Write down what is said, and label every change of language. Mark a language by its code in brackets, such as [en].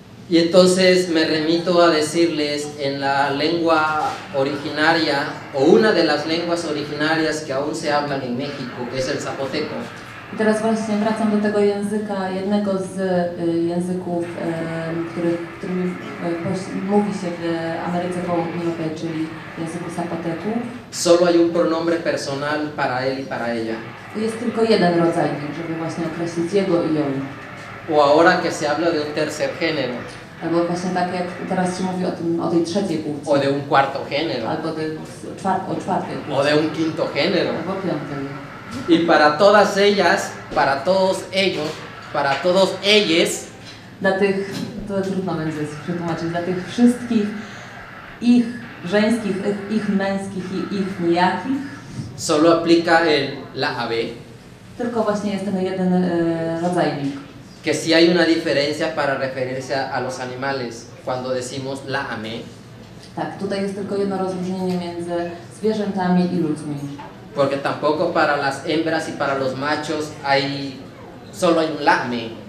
[es] Y entonces me remito a decirles en la lengua originaria, o una de las lenguas originarias que aún se hablan en México, que es el zapoteco. [pl] I teraz właśnie wracam do tego języka, jednego z języków, którymi mówi się w Ameryce Południowej, czyli języku zapoteku. [es] Solo hay un pronombre personal para él y para ella. [pl] Jest tylko jeden rodzajnik, żeby właśnie określić jego i ją. [es] O ahora que se habla de un tercer género, [pl] Albo właśnie tak jak teraz się mówi o tej trzeciej płci. [es] o de un cuarto género, [pl] Albo o czwartej płci. [es] o de un quinto género. [pl] Albo piątej. [es] Y para todas ellas, para todos ellos, para todos ellos, [pl] Dla tych, to trudno będzie przetłumaczyć, dla tych wszystkich ich żeńskich, ich męskich i ich nijakich, [es] solo aplica el la ave, [pl] tylko właśnie jest ten jeden rodzajnik. [es] que sí hay una diferencia para referirse a los animales cuando decimos la ame, [pl] Tak, tutaj jest tylko jedno rozróżnienie między zwierzętami i ludźmi. [es] porque tampoco para las hembras y para los machos hay solo hay un la ame.